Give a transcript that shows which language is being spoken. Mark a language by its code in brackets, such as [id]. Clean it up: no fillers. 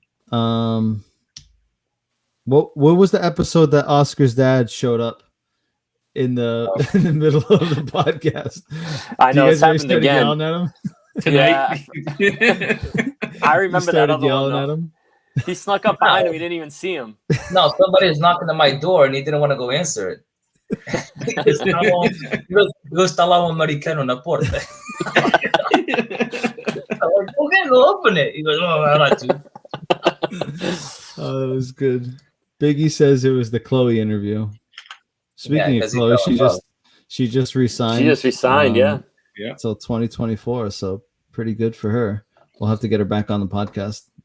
[en] What was the episode that Oscar's dad showed up in the middle of the podcast? I know it's happened again. Yelling at him? Tonight. Yeah. I remember that other yelling one. At him. He snuck up behind him. He didn't even see him. No, somebody was knocking on my door and he didn't want to go answer it. [pt] Está lá americano na porta. [en] I'm like, okay, go open it. He goes, no, I'm not to. Oh, that was good. Biggie says it was the Chloe interview. Speaking of Chloe, she just resigned. She just resigned, yeah. Until 2024, so pretty good for her. We'll have to get her back on the podcast.